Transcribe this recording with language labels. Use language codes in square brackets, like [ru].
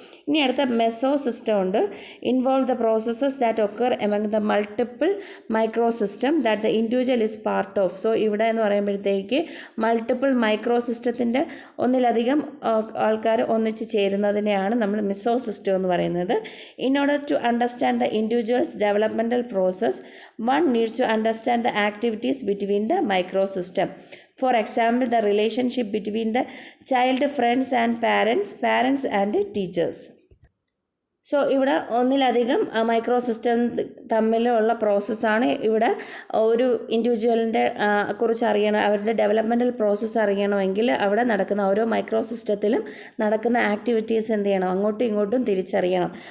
[ml] ഇനി അടുത്ത meso system ഉണ്ട്. [en] Involve the processes that occur among the multiple micro system that the individual is part of. [ml] So ഇവിടെ എന്ന് പറയുമ്പോഴത്തേക്ക് multiple micro സിസ്റ്റത്തിൻ്റെ ഒന്നിലധികം ആൾക്കാർ ഒന്നിച്ച് ചേരുന്നതിനെയാണ് നമ്മൾ മെസോ സിസ്റ്റം എന്ന് പറയുന്നത്. [en] In order to understand the individuals developmental process, one needs to understand the activities between the micro system. For example, the relationship between the child, friends and parents and teachers. [ml] So ഇവിടെ ഒന്നിലധികം micro system തമ്മിലുള്ള പ്രോസസ്സാണ്. ഇവിടെ ഒരു ഇൻഡിവിജ്വലിൻ്റെ കുറിച്ച് അറിയണം, അവരുടെ developmental process അറിയണമെങ്കിൽ അവിടെ നടക്കുന്ന ഓരോ മൈക്രോ സിസ്റ്റത്തിലും നടക്കുന്ന ആക്ടിവിറ്റീസ് എന്ത് ചെയ്യണം, അങ്ങോട്ടും ഇങ്ങോട്ടും തിരിച്ചറിയണം.